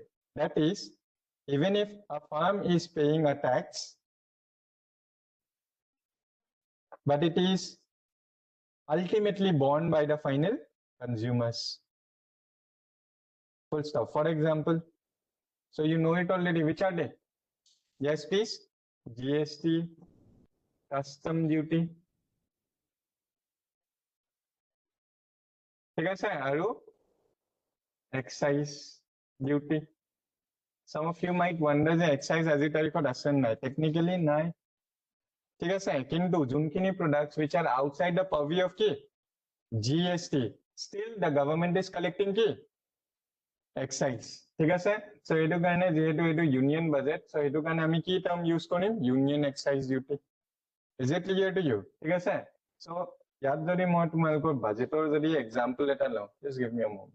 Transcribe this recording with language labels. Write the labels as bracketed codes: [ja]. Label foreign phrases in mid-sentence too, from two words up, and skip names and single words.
[en] That is, even if a firm is paying a tax, but it is ultimately borne by the final consumers. Full stop. For example, so you know it already. Which are they? Yes, please. GST, custom duty. [as] ঠিক আছে আৰু [en] excise duty. Some of you might wonder [as] যে excise আজি তাৰিখত আছে নাই? [en] Technically নাই. [as] ঠিক আছে, কিন্তু যোনখিনি [en] products which are outside the purview of কি? GST, still the government is collecting কি? [as] Excise. ঠিক আছে, so এইটো কাৰণে যেহেতু এইটো [en] union budget, [as] so এইটো কাৰণে আমি কি [en] term use [as] কৰিম? [en] Union excise duty. Is it clear to you? [as] ঠিক আছে, so ইয়াত যদি মই তোমালোকৰ বাজেটৰ যদি এক্সাম্পল এটা লওঁ, [en] just give me a moment.